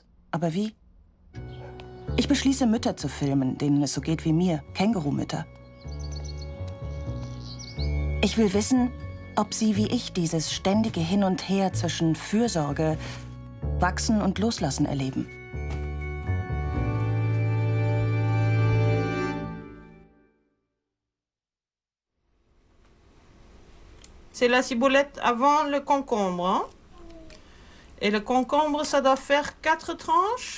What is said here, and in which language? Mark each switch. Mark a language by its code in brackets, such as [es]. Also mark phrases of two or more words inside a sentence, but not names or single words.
[de] Aber wie? Ich beschließe, Mütter zu filmen, denen es so geht wie mir, Kängurumütter. Ich will wissen, ob sie wie ich dieses ständige Hin und Her zwischen Fürsorge, Wachsen und Loslassen erleben. [fr] C'est la ciboulette avant le concombre. Hein? Et le concombre, ça doit faire 4 tranches.